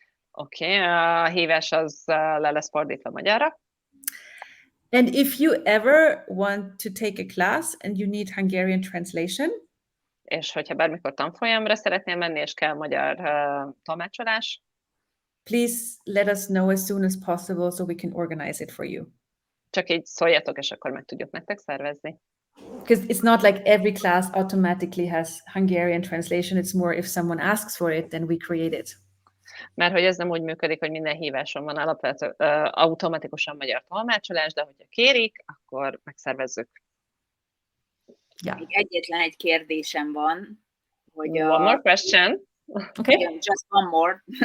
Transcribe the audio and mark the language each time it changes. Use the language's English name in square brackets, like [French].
[Hungarian] Oké, a hívás az le lesz fordítva magyarra. [English] And if you ever want to take a class and you need Hungarian translation, [Hungarian] és hogyha bármikor tanfolyamra szeretnél menni, és kell magyar tolmácsolás, [English] please let us know as soon as possible so we can organize it for you. [Hungarian] Csak így szóljatok, és akkor meg tudjuk nektek szervezni. [English] Because it's not like every class automatically has Hungarian translation. It's more if someone asks for it, then we create it. [Hungarian] Mert hogy ez nem úgy működik, hogy minden híváson van alapvető automatikusan magyar tolmácsolás, de hogyha kérik, akkor megszervezzük. [English] Yeah. [Hungarian] Még egyetlen egy kérdésem van, hogy [English] one more question. Okay. Just one more.